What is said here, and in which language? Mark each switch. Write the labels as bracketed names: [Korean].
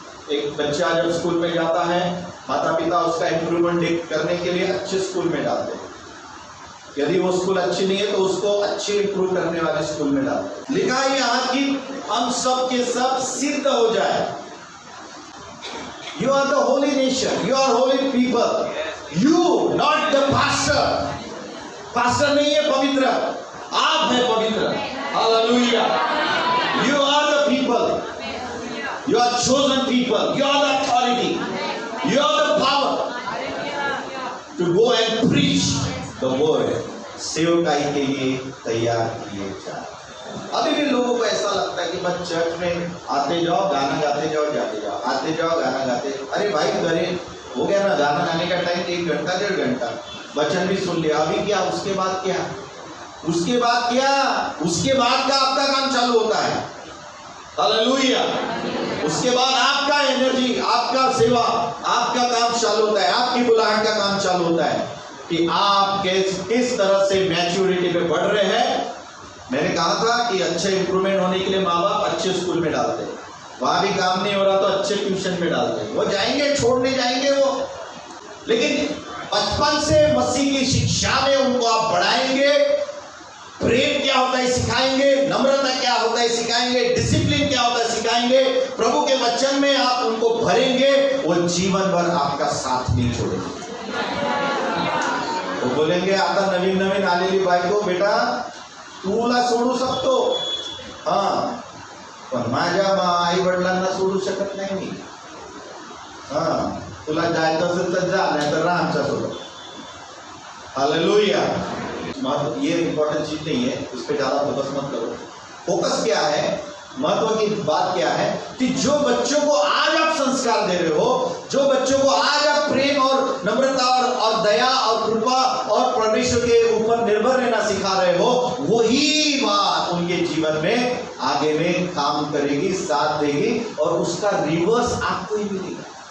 [Hindi] एक बच्चा जब स्कूल में जाता है, माता पिता उसका इंप्रूवमेंट करने के लिए अच्छे स्कूल में डालते हैं। यदि वो स्कूल अच्छी नहीं है तो उसको अच्छे इंप्रूव करने वाले स्कूल में डालते हैं। लिखा है यहाँ कि हम सब के सब सिद्ध हो जाए। [English] You are the holy nation, you are holy people. You, not the pastor. [Hindi] Pastor नहीं है पवित्र, आप हैं पवित्र। [English] Hallelujah. You are the people. You are chosen people. You are the authority. You are the power to go and preach the word. [Hindi] सेवकाई के लिए तैयार किए जाए। अभी भी लोगों को ऐसा लगता है कि बस चर्च में आते जाओ, गाना गाते जाओ, जाते जाओ, आते जाओ, गाना गाते। अरे भाई घरे हो गया ना, गाना गाने का टाइम 1 घंटा 1.5 घंटा, वचन भी सुन लिया, अभी क्या? उसके बाद क्या? उसके बाद क्या? उसके बाद का आपका काम चालू होता है। हालेलुया। उसके बाद आपका एनर्जी, आपका सेवा, आपका काम चालू होता है, आपकी बुलाहट का काम चालू होता है कि आप किस तरह से मैच्योरिटी पे बढ़ रहे हैं। मैंने कहा था कि अच्छे इंप्रूवमेंट होने के लिए माँ बाप अच्छे स्कूल में डालते हैं, वहां भी काम नहीं हो रहा तो अच्छे ट्यूशन में डालते हैं। वो जाएंगे, छोड़ने जाएंगे वो, लेकिन बचपन से मसीह की शिक्षा में उनको आप बढ़ाएंगे। प्रेम क्या होता है सिखाएंगे, नम्रता क्या होता है सिखाएंगे, डिसिप्लिन क्या होता है सिखाएंगे, प्रभु के वचन में आप उनको भरेंगे, वो जीवन भर आपका साथ नहीं छोड़ेंगे। वो बोलेंगे [Marathi] आता नवीन नवीन आलेली बायको, बेटा तुला सोडू शकतो, हाँ पण माझ्या आई वडिलांना सोडू शकत नाही मी। हाँ तुला जायचं असेल तर जा, नाही तर राहा आमच्या सोबत। [Hindi] हालेलुया। ये इंपॉर्टेंट चीज नहीं है, उस पर ज्यादा फोकस मत करो। फोकस क्या है, महत्व की बात क्या है कि जो बच्चों को आज आप संस्कार दे रहे हो, जो बच्चों को आज आप प्रेम और नम्रता और दया और कृपा और परमेश्वर के ऊपर निर्भर रहना सिखा रहे हो, वही बात उनके जीवन में आगे में काम करेगी, साथ देगी, और उसका रिवर्स आपको ही मिलेगा।